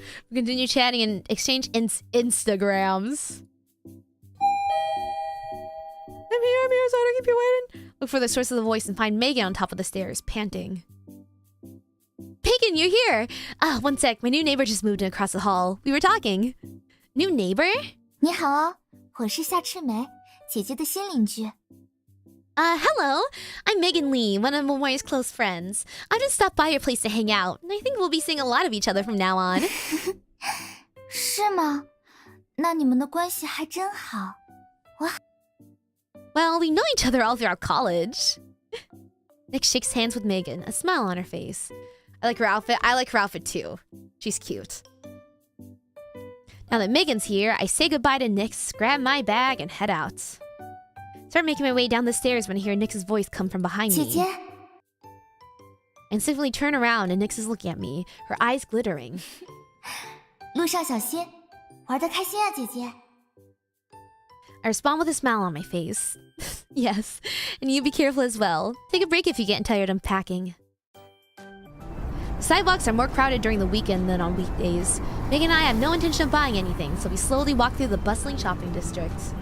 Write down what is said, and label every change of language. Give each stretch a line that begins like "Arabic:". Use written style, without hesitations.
English: We continue chatting and exchange Instagrams. I'm here, so I don't keep you waiting. Look for the source of the voice and find Megan on top of the stairs, panting. Megan, you're here! One sec, my new neighbor just moved in across the hall. We were talking. New neighbor?
Chinese: 你好哦，我是夏赤梅，姐姐的新邻居。
English: Hello. I'm Megan Lee, one of Momori's close friends. I just stopped by your place to hang out, and I think we'll be seeing a lot of each other from now on.
Chinese: 是吗？那你们的关系还真好。
English: Well, we know each other all throughout college. Nick shakes hands with Megan, a smile on her face. I like her outfit. I like her outfit too. She's cute. Now that Megan's here, I say goodbye to Nyx, grab my bag, and head out. Start making my way down the stairs when I hear Nyx's voice come from behind
Chinese: 姐
English: me.
Chinese: 姐，
English: I instantly turn around and Nyx is looking at me, her eyes glittering.
Chinese: 路上小心，玩得开心啊，姐姐。
English: I respond with a smile on my face. Yes, and you be careful as well. Take a break if you get tired unpacking. Sidewalks are more crowded during the weekend than on weekdays. Megan and I have no intention of buying anything, so we slowly walk through the bustling shopping district.